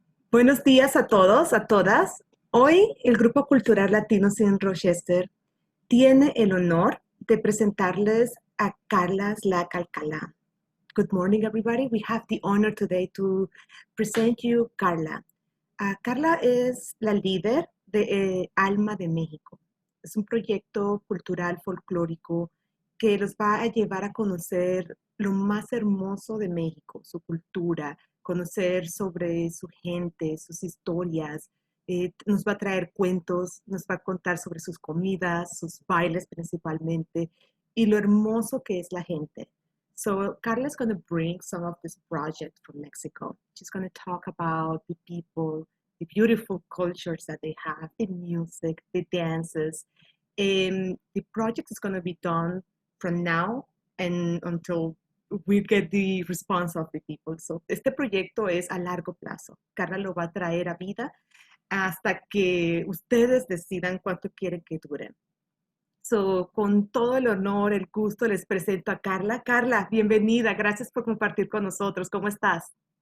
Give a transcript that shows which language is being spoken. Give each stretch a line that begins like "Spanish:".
Spanish: Buenos días a todos, a todas. Hoy el Grupo Cultural Latinos en Rochester tiene el honor de presentarles a Carla Slack Alcalá.
English: Good morning, everybody. We have the honor today to present you Carla.
Spanish: Carla es la líder de Alma de México. Es un proyecto cultural folclórico que los va a llevar a conocer lo más hermoso de México, su cultura, conocer sobre su gente, sus historias. Nos va a traer cuentos, nos va a contar sobre sus comidas, sus bailes principalmente, y lo hermoso que es la gente.
English: So Carla is going to bring some of this project from Mexico. She's going to talk about the people, the beautiful cultures that they have, the music, the dances. The project is going to be done from now and until we get the response of the people.
Spanish: So este proyecto es a largo plazo. Carla lo va a traer a vida hasta que ustedes decidan cuánto quieren que dure. So, con todo el honor, el gusto, les presento a Carla. Carla, bienvenida. Gracias por compartir con nosotros. ¿Cómo estás?